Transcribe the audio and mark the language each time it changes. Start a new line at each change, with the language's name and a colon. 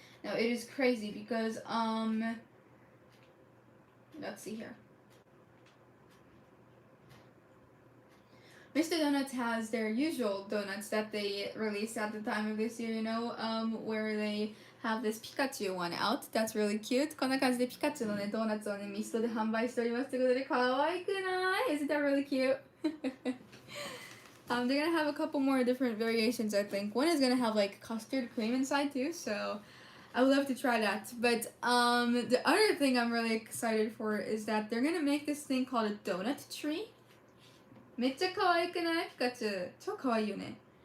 English: Now it is crazy because let's see here. Mr. Donuts has their usual donuts that they released at the time of this year, where they have this Pikachu one out. That's really cute.
Japanese: こんな感じでピカチュウのね、ドーナツをね、ミストで販売しておりますということで、かわいくない？
English: Isn't that really cute? They're gonna have a couple more different variations, I think. One is gonna have like custard cream inside too, so I would love to try that. But the other thing I'm really excited for is that they're gonna make this thing called a donut tree.
Japanese: めっちゃ可愛くない？ピカチュウ。超可愛いよね。